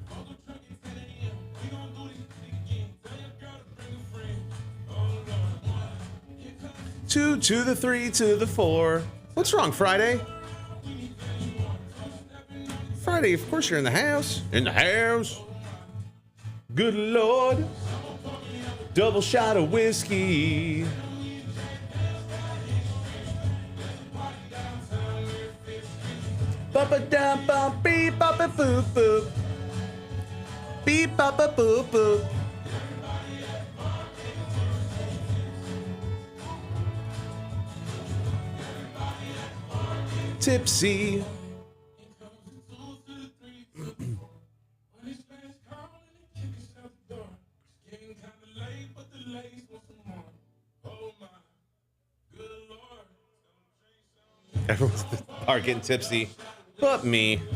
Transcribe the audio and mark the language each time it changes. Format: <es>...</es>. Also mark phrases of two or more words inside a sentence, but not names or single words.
<en>2 to the 3 to the 4. What's wrong, Friday? Friday, of course you're in the house. In the house. Good Lord. Double shot of whiskey. Ba-ba-da-bum, beep-ba-ba-boop-boop. Beep-ba-ba-boop-boop. Tipsy. Everyone's are getting tipsy, but me.</en>